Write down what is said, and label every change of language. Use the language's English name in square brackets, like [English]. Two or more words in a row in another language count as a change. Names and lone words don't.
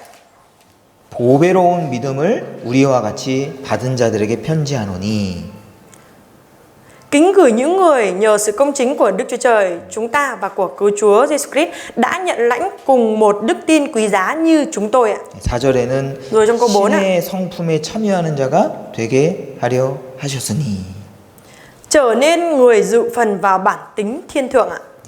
[Korean] 보배로운 믿음을 우리와 같이 받은 자들에게 편지하노니. [Vietnamese] Kính gửi những người nhờ sự công chính của Đức Chúa Trời chúng ta và của cứu Chúa Giêsu Christ đã nhận lãnh cùng một đức tin quý giá như chúng tôi ạ. [Korean] 4절에는 [Vietnamese] rồi trong câu 4 ạ. [Korean] 신의 성품에 참여하는 자가 되게 하려 하셨으니. [Vietnamese] Trở nên người dự phần vào bản tính thiên thượng ạ.